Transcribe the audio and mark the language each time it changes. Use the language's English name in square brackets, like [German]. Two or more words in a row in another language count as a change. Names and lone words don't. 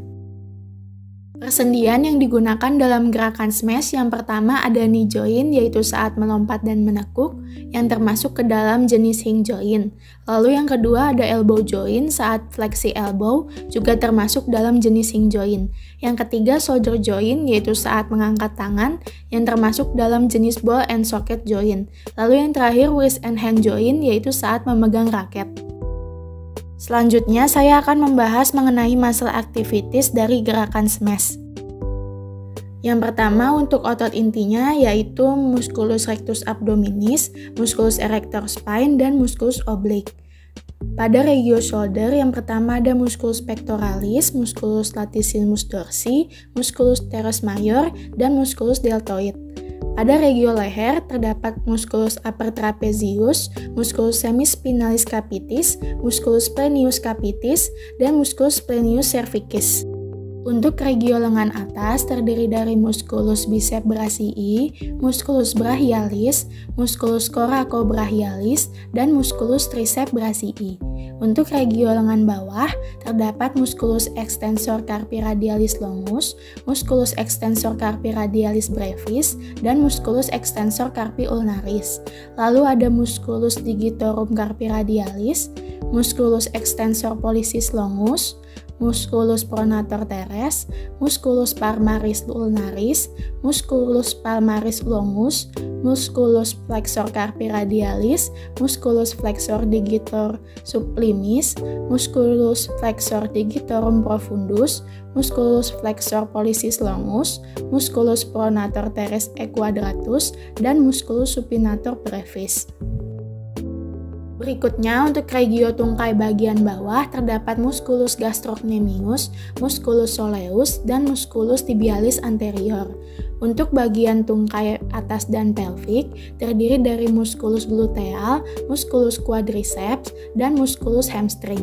[Indonesian] Persendian yang digunakan dalam gerakan smash yang pertama ada [English] knee joint, [Indonesian] yaitu saat melompat dan menekuk, yang termasuk ke dalam jenis [English] hinge joint. [Indonesian] Lalu yang kedua ada [English] elbow joint [Indonesian] saat fleksi elbow, juga termasuk dalam jenis [English] hinge joint. [Indonesian] Yang ketiga [English] shoulder joint, [Indonesian] yaitu saat mengangkat tangan, yang termasuk dalam jenis [English] ball and socket joint. [Indonesian] Lalu yang terakhir [English] wrist and hand joint, [Indonesian] yaitu saat memegang raket. Selanjutnya, saya akan membahas mengenai [English] muscle activities [Indonesian] dari gerakan smash. Yang pertama, untuk otot intinya yaitu [Latin] musculus rectus abdominis, musculus erector spine, dan musculus oblique. [Indonesian] Pada regio shoulder, yang pertama ada [Latin] musculus pectoralis, musculus latissimus dorsi, musculus teres major, dan musculus deltoid. [Indonesian] Pada regio leher, terdapat [Latin] musculus upper trapezius, musculus semispinalis capitis, musculus splenius capitis, dan musculus splenius cervicis. [Indonesian] Untuk regio lengan atas, terdiri dari [Latin] musculus bicep brachii, musculus brachialis, musculus coracobrachialis, dan musculus tricep brachii. [Indonesian] Untuk regio lengan bawah, terdapat [Latin] musculus extensor carpi radialis longus, musculus extensor carpi radialis brevis, dan musculus extensor carpi ulnaris. [Indonesian] Lalu ada [Latin] musculus digitorum carpi radialis, musculus extensor pollicis longus, musculus pronator teres, musculus palmaris ulnaris, musculus palmaris longus, musculus flexor carpi radialis, musculus flexor digitor sublimis, musculus flexor digitorum profundus, musculus flexor pollicis longus, musculus pronator teres equadratus, dan musculus supinator brevis. [Indonesian] Berikutnya, untuk regio tungkai bagian bawah terdapat [Latin] musculus gastrocnemius, musculus soleus, [Indonesian] dan [Latin] musculus tibialis anterior. [Indonesian] Untuk bagian tungkai atas dan pelvik terdiri dari [Latin] musculus gluteal, musculus quadriceps, [Indonesian] dan [Latin] musculus hamstring.